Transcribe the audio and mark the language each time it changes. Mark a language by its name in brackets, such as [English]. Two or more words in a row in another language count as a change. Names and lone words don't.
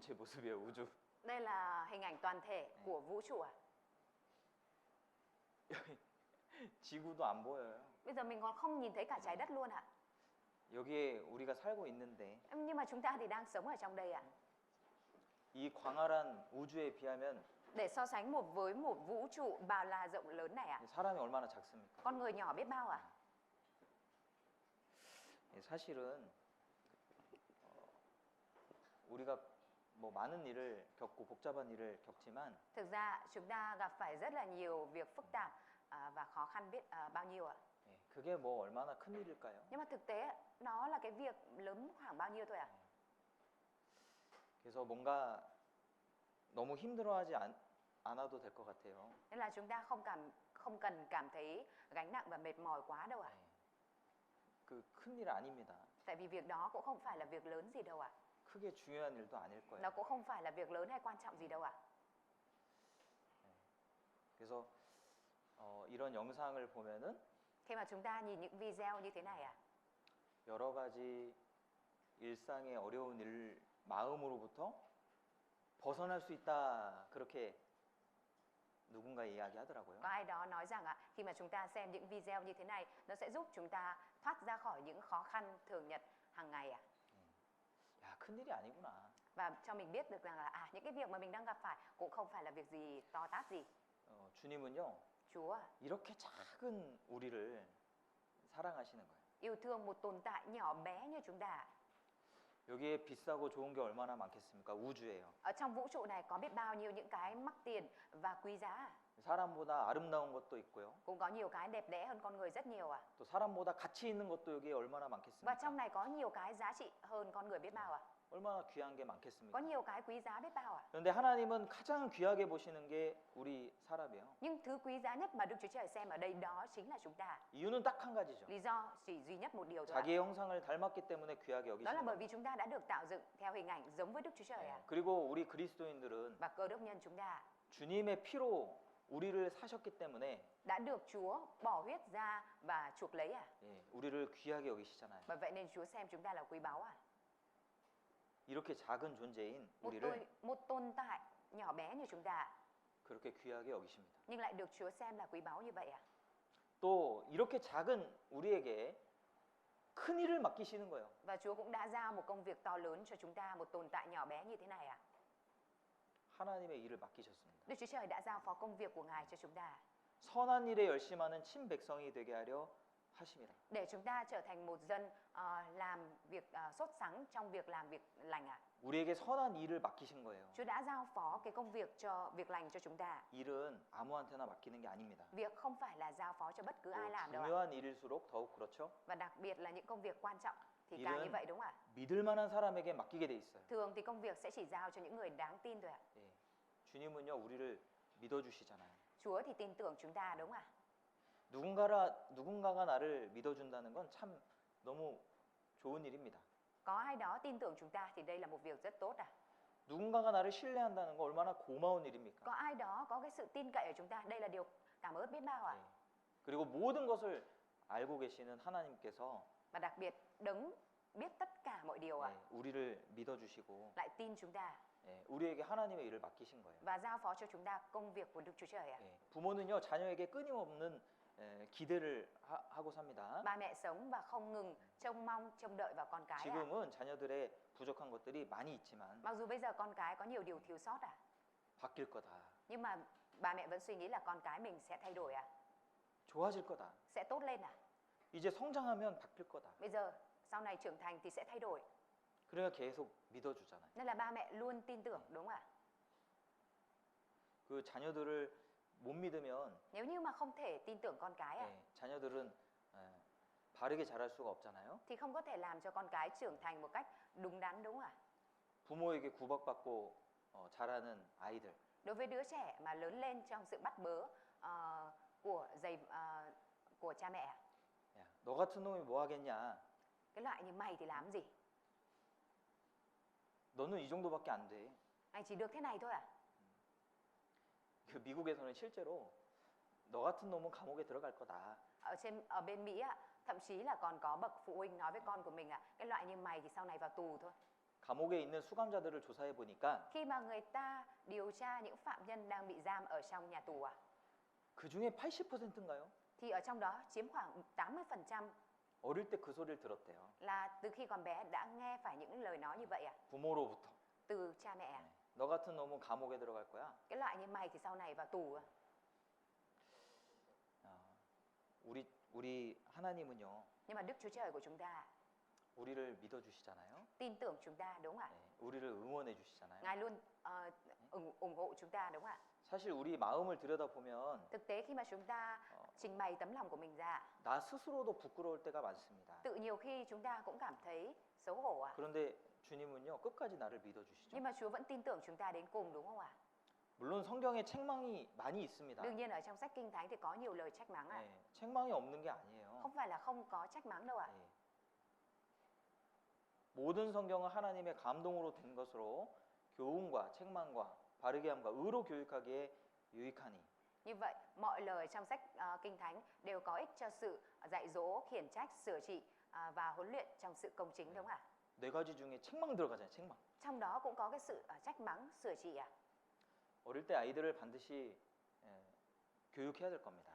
[Korean] 모습이에요. 우주. [Vietnamese] Đây là hình ảnh toàn thể của vũ trụ à? [Korean] 지구도 안 보여요. [Vietnamese] Bây giờ mình còn không nhìn thấy cả trái đất luôn ạ. [Korean] 여기에 우리가 살고 있는데 [Vietnamese] Nhưng mà chúng ta thì đang sống ở trong đây ạ. [Korean] 이 광활한 우주에 비하면 [Vietnamese] Để so sánh với một vũ trụ bao la rộng lớn này ạ. [Korean] 사람이 얼마나 작습니까? [Vietnamese] Con người nhỏ biết bao ạ. [Korean] 사실은 우리가 뭐 많은 일을 겪고 복잡한 일을 겪지만 [Vietnamese] Thực ra chúng ta gặp phải rất là nhiều việc phức tạp và khó khăn biết bao nhiêu ạ. [Korean] 그게 뭐 얼마나 큰 일일까요? [Vietnamese] Nhưng mà thực tế nó là cái việc lớn khoảng bao nhiêu thôi ạ. [Korean] 그래서 뭔가 너무 힘들어하지 않아도 될 것 같아요. [Vietnamese] Nên là chúng ta không cần cảm thấy gánh nặng và mệt mỏi quá đâu ạ. [Korean] 그 큰일 아닙니다. [Vietnamese] Tại vì việc đó cũng không phải là việc lớn gì đâu ạ. [Korean] 크게 중요한 일도 아닐 거예요. [Vietnamese] Nó cũng không phải là việc lớn hay quan trọng gì đâu ạ. [Korean] 그래서 이런 영상을 보면은 [Vietnamese] Khi mà chúng ta nhìn những video như thế này ạ, [Korean] 여러 가지 일상의 어려운 일 마음으로부터 벗어날 수 있다 그렇게 누군가 이야기하더라고요. [Vietnamese] có ai đó nói rằng khi mà chúng ta xem những video như thế này, nó sẽ giúp chúng ta thoát ra khỏi những khó khăn thường nhật hàng ngày ạ. [Korean] 야, 큰일이 아니구나. [Vietnamese] Và cho mình biết được rằng là những cái việc mà mình đang gặp phải cũng không phải là việc gì to tát gì. [Korean] 주님은요. [Vietnamese] Chúa [Korean] 이렇게 작은 우리를 사랑하시는 거예요. [Vietnamese] yêu thương một tồn tại nhỏ bé như chúng ta. [Korean] 여기에 비싸고 좋은 게 얼마나 많겠습니까? 우주예요. [Vietnamese] Ở trong vũ trụ này có biết bao nhiêu những cái mắc tiền và quý giá. [Korean] 사람보다 아름다운 것도 있고요. [Vietnamese] Cũng có nhiều cái đẹp đẽ hơn con người rất nhiều ạ. [Korean] 또 사람보다 가치 있는 것도 여기에 얼마나 [Vietnamese] Và [Korean] 많겠습니까? [Vietnamese] trong này có nhiều cái giá trị hơn con người biết bao ạ. [Korean] 얼마나 귀한 게 [Vietnamese] Có [Korean] 많겠습니까? [Vietnamese] nhiều cái quý giá biết bao ạ. [Korean] 그런데 하나님은 가장 귀하게 보시는 게 우리 사람이에요. [Vietnamese] Nhưng thứ quý giá nhất mà Đức Chúa Trời xem ở đây đó chính là chúng ta. [Korean] 이유는 딱 한 가지죠. [Vietnamese] Lý do chỉ duy nhất một điều thôi ạ. [Korean] 자기의 형상을 닮았기 때문에 귀하게 [Vietnamese] Đó là [Korean] 여기시는 [Vietnamese] bởi [Korean] 거예요. [Vietnamese] vì chúng ta đã được tạo dựng theo hình ảnh giống với Đức Chúa Trời ạ. [Korean] 그리고 우리 그리스도인들은 [Vietnamese] Và cơ đốc nhân chúng ta [Korean] 주님의 피로 우리를 사셨기 때문에 [Vietnamese] đã được Chúa bỏ huyết ra và chuộc lấy ạ. [Korean] 우리를 귀하게 여기시잖아요. [Vietnamese] Bởi vậy nên Chúa xem chúng ta là quý báu ạ. [Korean] 이렇게 작은 존재인 우리를 [Vietnamese] Một tồn tại nhỏ bé như chúng ta [Korean] 그렇게 귀하게 여기십니다. [Vietnamese] nhưng lại được Chúa xem là quý báu như vậy ạ. [Korean] 또 이렇게 작은 우리에게 큰 일을 맡기시는 거예요. [Vietnamese] Và Chúa cũng đã giao một công việc to lớn cho chúng ta, một tồn tại nhỏ bé như thế này ạ. [Korean] 하나님의 일을 맡기셨습니다. [Vietnamese] Đức Chúa Trời đã giao phó công việc của Ngài cho chúng ta [Korean] 선한 일에 열심하는 친백성이 되게 하려 하심이라. [Vietnamese] để chúng ta trở thành một dân làm việc sốt sắng trong việc làm việc lành ạ. [Korean] 우리에게 선한 일을 맡기신 거예요. [Vietnamese] Chúa đã giao phó cái công việc cho việc lành cho chúng ta. [Korean] 일은 아무한테나 맡기는 게 아닙니다. [Vietnamese] Việc không phải là giao phó cho bất cứ ai làm đâu ạ. [Korean] 중요한 일일수록 더욱 그렇죠. [Vietnamese] Và đặc biệt là những công việc quan trọng thì càng như vậy đúng không ạ? [Korean] 믿을 만한 사람에게 맡기게 돼 있어요. [Vietnamese] Thường thì công việc sẽ chỉ giao cho những người đáng tin thôi ạ. [Korean] 주님은요 우리를 믿어주시잖아요. [Vietnamese] Chúa thì tin tưởng chúng ta đúng không ạ? [Korean] 누군가가 나를 믿어준다는 건 참 너무 좋은 일입니다. [Vietnamese] Có ai đó tin tưởng chúng ta thì đây là một việc rất tốt ạ. [Korean] 누군가가 나를 신뢰한다는 거 얼마나 고마운 일입니까? [Vietnamese] Có ai đó có cái sự tin cậy ở chúng ta, đây là điều cảm ơn biết bao ạ. [Korean] 그리고 모든 것을 알고 계시는 하나님께서 [Vietnamese] Và đặc biệt đấng biết tất cả mọi điều ạ, [Korean] 우리를 믿어주시고 [Vietnamese] lại tin chúng ta [Korean] 우리에게 하나님의 일을 맡기신 거예요. [Vietnamese] và giao phó cho chúng ta công việc của Đức Chúa Trời ạ. [Korean] 부모는요 자녀에게 끊임없는 기대를 하고 삽니다. [Vietnamese] Ba mẹ sống và không ngừng trông mong, trông đợi vào con cái ạ. [Korean] 지금은 자녀들의 부족한 것들이 많이 있지만 [Vietnamese] Mặc dù bây giờ con cái có nhiều điều thiếu sót ạ, [Korean] 바뀔 거다. [Vietnamese] nhưng mà ba mẹ vẫn suy nghĩ là con cái mình sẽ thay đổi ạ, [Korean] 좋아질 거다. [Vietnamese] sẽ tốt lên ạ. [Korean] 이제 성장하면 바뀔 거다. [Vietnamese] Bây giờ sau này trưởng thành thì sẽ thay đổi. [Korean] 그러니까 계속 믿어주잖아요. [Vietnamese] Nên là ba mẹ luôn tin tưởng đúng không ạ? [Korean] 그 자녀들을 못 믿으면 [Vietnamese] Nếu như mà không thể tin tưởng con cái ạ, [Korean] 자녀들은 바르게 자랄 수가 없잖아요. [Vietnamese] thì không có thể làm cho con cái trưởng thành một cách đúng đắn đúng không ạ? [Korean] 부모에게 구박받고 자라는 아이들. [Vietnamese] Đối với đứa trẻ mà lớn lên trong sự bắt bớ của cha mẹ ạ, [Korean] 야, 너 같은 놈이 뭐 하겠냐? [Vietnamese] cái loại như mày thì làm gì? [Korean] 너는 이 정도밖에 안 돼. [Vietnamese] Anh chỉ được thế này thôi à? [Korean] 그 미국에서는 실제로 너 같은 놈은 감옥에 들어갈 거다. [Vietnamese] Ở bên Mỹ ạ, thậm chí là còn có bậc phụ huynh nói với con của mình ạ, cái loại như mày thì sau này vào tù thôi. [Korean] 감옥에 있는 수감자들을 조사해 보니까 [Vietnamese] Khi mà người ta điều tra những phạm nhân đang bị giam ở trong nhà tù [Korean] 그 중에 80%인가요? [Vietnamese] thì ở trong đó chiếm khoảng 80% [Korean] 어릴 때 그 소리를 들었대요. [Vietnamese] là từ khi còn bé đã nghe phải những lời nói như vậy [Korean] 부모로부터. [Vietnamese] từ cha mẹ. [Korean] 네. 너 같은 놈은 감옥에 들어갈 거야. [Vietnamese] Cái loại như mày thì sau này vào tù. [Korean] 우리 하나님은요. [Vietnamese] Nhưng mà Đức Chúa Trời của chúng ta [Korean] 우리를 믿어 주시잖아요. [Vietnamese] tin tưởng chúng ta, đúng không ạ? [Korean] 네. 우리를 응원해 주시잖아요. [Vietnamese] Ngài luôn ủng hộ chúng ta, đúng không ạ? [Korean] 사실 우리 마음을 들여다보면 [Vietnamese] Thực tế khi mà chúng ta trình bày tấm lòng của mình ra, [Korean] 나 스스로도 부끄러울 때가 많습니다. [Vietnamese] tự nhiều khi chúng ta cũng cảm thấy xấu hổ [Korean] 그런데 주님은요. 끝까지 나를 믿어 주시죠. [Vietnamese] Nhưng mà Chúa vẫn tin tưởng chúng ta đến cùng, đúng không ạ? [Korean] 물론 성경에 책망이 많이 있습니다. [Vietnamese] Đương nhiên ở trong sách Kinh Thánh thì có nhiều lời trách mắng [Korean] 네. 책망이 없는 게 아니에요. [Vietnamese] Không phải là không có trách mắng đâu ạ. [Korean] 네. 모든 성경은 하나님의 감동으로 된 것으로 교훈과 책망과 바르게 함과 의로 교육하기에 유익하니. [Vietnamese] Như vậy, mọi lời trong sách Kinh Thánh đều có ích cho sự dạy dỗ, khiển trách, sửa trị và huấn luyện trong sự công chính, đúng không ạ? [Korean] 네 가지 중에 책망 들어가잖아요. 책망. [Vietnamese] Trong đó cũng có cái sự trách mắng, sửa trị [Korean] 어릴 때 아이들을 반드시 교육해야 될 겁니다.